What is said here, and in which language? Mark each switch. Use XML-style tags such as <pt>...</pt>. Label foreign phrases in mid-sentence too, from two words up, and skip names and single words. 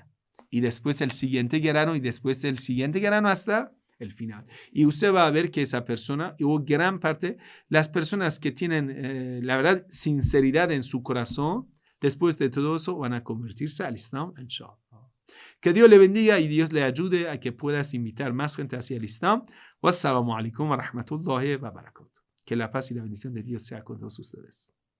<es>Y después el siguiente grano y después el siguiente grano hasta el final. Y usted va a ver que esa persona, o gran parte, las personas que tienen, la verdad, sinceridad en su corazón, después de todo eso van a convertirse al Islam, inshallah. Que Dios le bendiga y Dios le ayude a que puedas invitar más gente hacia el Islam.</es> <ar>والسلام عليكم ورحمة الله وبركاته.</ar> <es>Que la paz y la bendición de Dios sea con todos ustedes.</es>